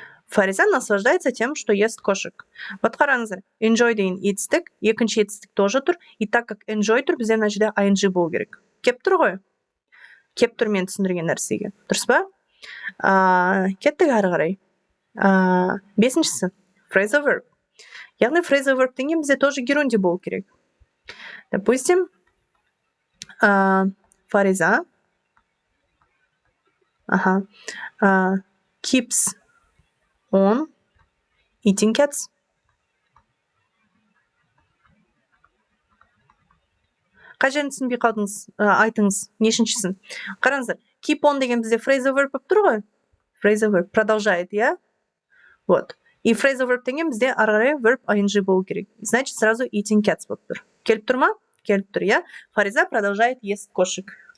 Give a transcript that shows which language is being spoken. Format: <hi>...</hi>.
<ru>Фариза наслаждается тем, что ест кошек.</ru> <kk>Вот қараңыздар, enjoy деген етістік, екінші етістік тоже тұр,</kk> <ru>и так как</ru> <kk>enjoy тұр, бізде мына жерде ing болу керек. Кеп тұр ғой? Кеп тұр мен түсіндірген нәрсеге. Дұрыс па? Кеттік ары қарай. Бесіншісі, phrasal verb. Яғни phrasal verb деген бізде тоже герунди болу керек.</kk> <ru>Допустим,</ru> <en>Фариза keeps on eating cats.</en> <kk>Қай жерін түсінбей қалдыңыз? Айтыңыз, нешіншісін? Қараңыздар, keep on деген бізде phrasal verb болып тұр ғой? Phrasal verb</kk> <ru>продолжает,</ru> <kk>иә? Вот. И phrasal verb деген бізде ары қарай verb ing болу керек. Значит, сразу</kk> <en>eating cats</en> <kk>болып тұр. Келіп тұр ма? Келіп тұр, иә?</kk> <ru>Фариза продолжает есть кошек.</ru>